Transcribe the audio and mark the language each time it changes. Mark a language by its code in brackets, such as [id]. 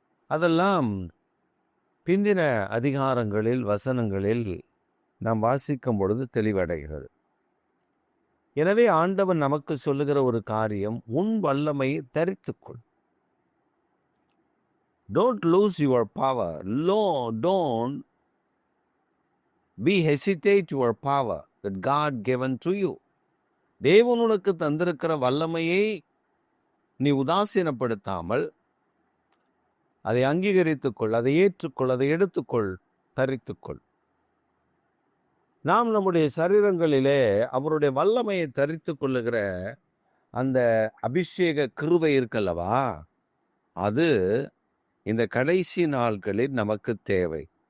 [ta] அதெல்லாம் பிந்தின அதிகாரங்களில், வசனங்களில் நாம் வாசிக்கும் பொழுது தெளிவடைகிறது. எனவே ஆண்டவன் நமக்கு சொல்லுகிற ஒரு காரியம், உன் வல்லமையை தரித்துக்கொள். [en] Don't lose your power. Don't be hesitate your power that God given to you. [ta] தேவன் உனக்கு தந்திருக்கிற வல்லமையை நீ உதாசீனப்படுத்தாமல் அதை அங்கீகரித்துக்கொள், அதை ஏற்றுக்கொள், அதை எடுத்துக்கொள், தரித்துக்கொள். நாம் நம்முடைய சரீரங்களிலே அவருடைய வல்லமையை தரித்து கொள்ளுகிற அந்த அபிஷேக கிருபை இருக்கல்லவா, அது இந்த கடைசி நாட்களில் நமக்கு தேவை.